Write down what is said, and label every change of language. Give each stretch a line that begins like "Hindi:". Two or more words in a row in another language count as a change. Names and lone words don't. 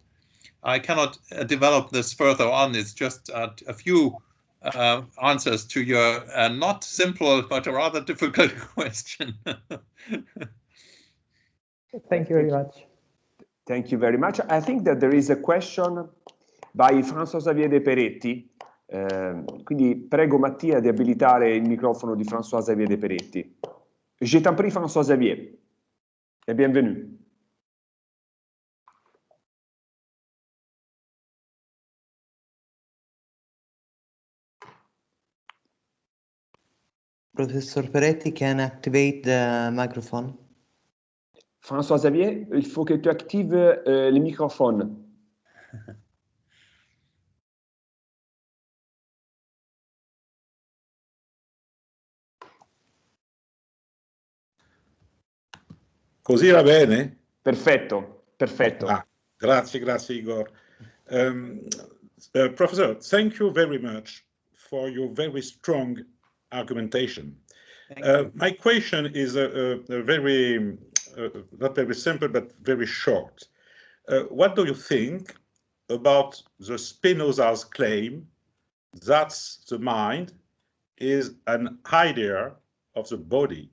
English: I cannot develop this further on. It's just a few answers to your not simple but rather difficult question. Thank you very much. Thank you very much. I think that there is a question by François-Xavier De Peretti.
Italian: Quindi prego Mattia di abilitare il microfono di François-Xavier De Peretti.
French: Je t'en prie, François-Xavier, et bienvenue.
English: Professor Peretti can activate the microphone.
French: François-Xavier, il faut que tu actives le microphone.
Italian: Così va bene? Perfetto, perfetto. Grazie Igor.
English: Professor, thank you very much for your very strong argumentation. My question is very, not very simple, but very short. What do you think about the Spinoza's claim that the mind is an idea of the body?